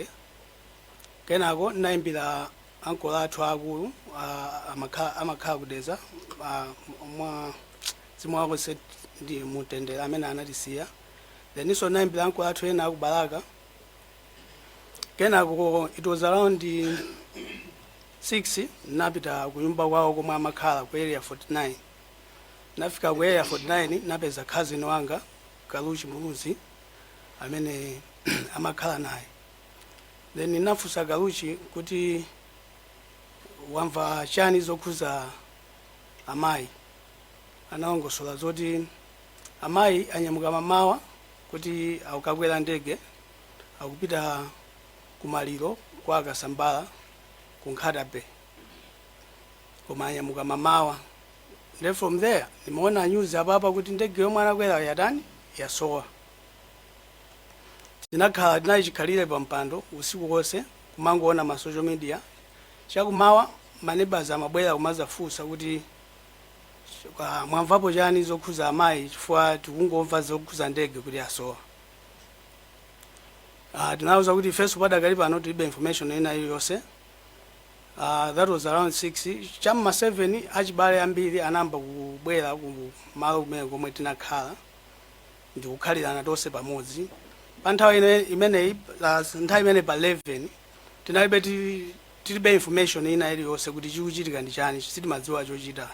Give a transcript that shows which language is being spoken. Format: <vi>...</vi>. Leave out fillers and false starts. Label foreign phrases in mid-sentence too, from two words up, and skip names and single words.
<ny>Kenako naimbira uncle athu akulu amakhala kudeza mwa zimwako ndi mutendera amene anatisiya. Then iso naimbira uncle athu ena akubalaka. Kenako</ny> <en>it was around 6</en> <ny>napita kunyumba kwawo komwe amakhala ku area 49. Nafika ku area 49 napeza cousin wanga Kaluchi Muluzi amene amakhala naye. Then ninafusa Kaluchi kuti wamva chani zokhuza amayi. Anaongosola zoti amayi anyamuka mamawa kuti akukakwera ndege akupita kumaliro kwa Kasambala ku Nkhatabe, koma anyamuka mamawa.</ny> <en>Then from there</en> <ny>nimeona news apapa kuti ndege yomwe anakwera yatani yasowa. Tinakhala tinachikhalire pa mpando usiku wonse kumangoona ma</ny> <en>social media.</en> <ny>Chakumawa maneighbors amabwera kumazafunsa kuti mwamvapo chani zokhuza amayi chifukwa tikungomva zokhuza ndege kuti yasowa. Tinawuza kuti first padakali pano tilibe information ina iliyonse.</ny> <en>That was around 6.</en> <ny>Chamma 7 achibale ambiri anamba kubwera ku malo kumene komwe tinakhala ndi kukhalirana tonse pamodzi. Pa nthawi imeneyi nthawi imene pa 11 tilibe information ina iliyonse kuti chikuchitika ndi chani, sitimadziwa chochita.</ny>